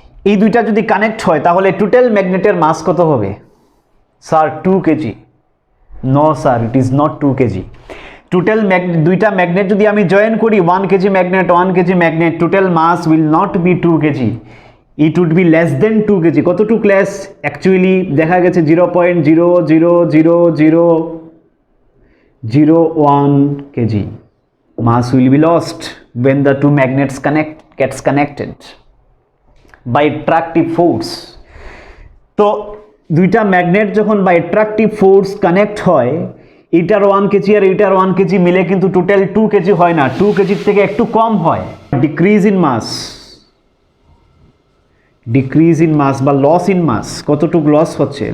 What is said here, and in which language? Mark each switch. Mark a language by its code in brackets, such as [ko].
[bn] এই দুইটা যদি কানেক্ট হয় তাহলে টোটাল ম্যাগনেটের মাস কত হবে? Sir 2 KG. [en] No sir, it is not 2 KG. Total [bn] দুইটা ম্যাগনেট যদি আমি জয়েন করি, [en] 1 KG magnet, 1 KG magnet, total mass will not be 2 KG, it would be less than 2 KG. [bn] কতটুক লেস? অ্যাকচুয়ালি দেখা গেছে [en] 0.00001 KG mass will be lost when the two magnets gets connected by attractive force. [bn] তো দুইটা magnet যখন by attractive force connect হয়, এটার 1 KG আর এটার 1 KG মিলে কিন্তু টোটাল 2 কেজি হয় না, 2 কেজির থেকে একটু কম হয়। [en] decrease in mass, decrease in mass বা loss in mass, [bn] কতটুকু লস হচ্ছে?